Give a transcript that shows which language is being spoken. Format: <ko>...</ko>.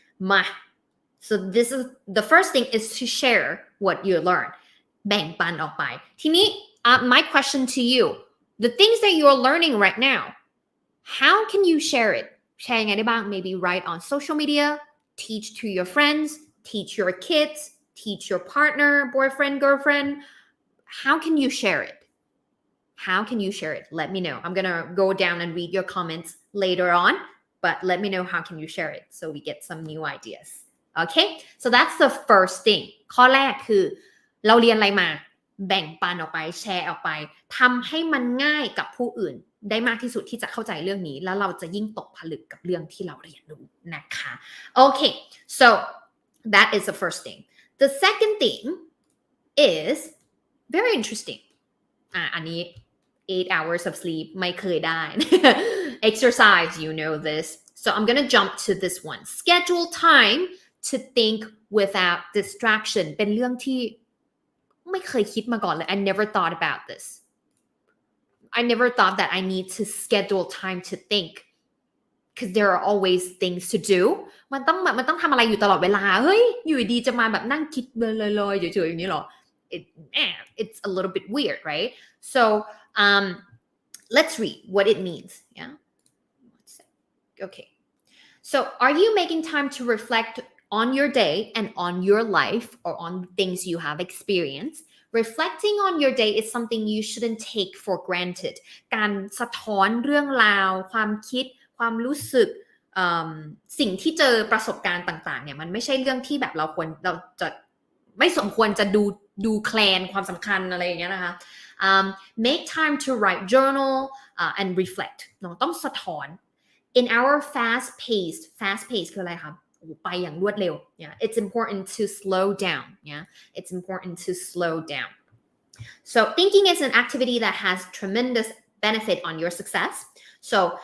<th>มา</th> <en>so this is the first thing is to share what you learn</en> <th>แบ่งปันออกไปทีนี้</th> <en>my question to you the things that you are learning right now how can you share it</en> <th>แชร์ยังไงได้บ้าง</th> <en>maybe write on social media teach to your friends, teach your kids, teach your partner, boyfriend, girlfriend. How can you share it? How can you share it? Let me know. I'm gonna go down and read your comments later on, but let me know how can you share it so we get some new ideas. Okay? So that's the first thing.</en> <th>ข้อแรกคือเราเรียนอะไรมาแบ่งปันออกไปแชร์ออกไปทำให้มันง่ายกับผู้อื่นได้มากที่สุดที่จะเข้าใจเรื่องนี้แล้วเราจะยิ่งตกผลึกกับเรื่องที่เราเรียนรู้นะคะ</th> <en>Okay, so that is the first thing. The second thing is very interesting.</en> <th>อันนี้</th> <en>8 hours of sleep</en> <th>ไม่เคยได้</th> <en>Exercise, you know this. So I'm gonna jump to this one. Schedule time to think without distraction</en> <th>เป็นเรื่องที่ไม่เคยคิดมาก่อนเลย</th> <en>I never thought about this. I never thought that I need to schedule time to think because there are always things to do.</en> <th>มันต้องทำอะไรอยู่ตลอดเวลาเฮ้ยอยู่ดีจะมาแบบนั่งคิดลอยๆเฉยๆอย่างนี้หรอ</th> <en>It's a little bit weird, right? So let's read what it means. Yeah. Okay. So are you making time to reflect on your day and on your life or on things you have experienced? Reflecting on your day is something you shouldn't take for granted.</en> <th>การสะท้อนเรื่องราวความคิดความรู้สึกสิ่งที่เจอประสบการณ์ต่างๆเนี่ยมันไม่ใช่เรื่องที่แบบเราจะไม่สมควรจะดูแคลนความสำคัญอะไรอย่างเงี้ยนะคะ</th> <en>make time to write journal and reflect</en> <th>เนาะต้องสะท้อน</th> <en>in our fast paced</en> <th>คืออะไรคะไปอย่างรวดเร็ว</th> <en>yeah it's important to slow down yeah it's important to slow down so thinking is an activity that has tremendous benefit on your success so</en>